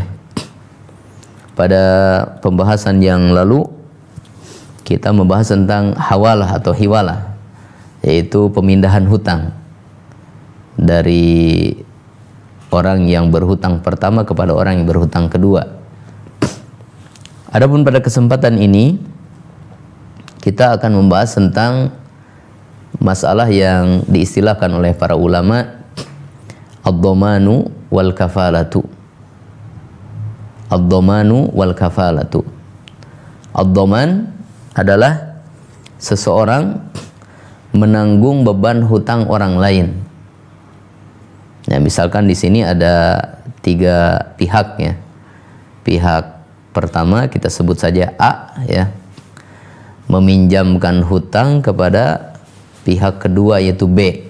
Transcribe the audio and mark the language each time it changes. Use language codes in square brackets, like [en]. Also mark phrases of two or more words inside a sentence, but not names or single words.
[id] Pada pembahasan yang lalu kita membahas tentang hawalah atau hiwalah, yaitu pemindahan hutang dari orang yang berhutang pertama kepada orang yang berhutang kedua. Adapun pada kesempatan ini kita akan membahas tentang masalah yang diistilahkan oleh para ulama [ar] ad-dhamanu wal kafalatu. Ad-dhamanu wal kafalatu. [id] Ad-dhaman adalah seseorang menanggung beban hutang orang lain. Nah, misalkan di sini ada 3 pihak, ya. Pihak pertama kita sebut saja A, ya, meminjamkan hutang kepada pihak kedua yaitu B.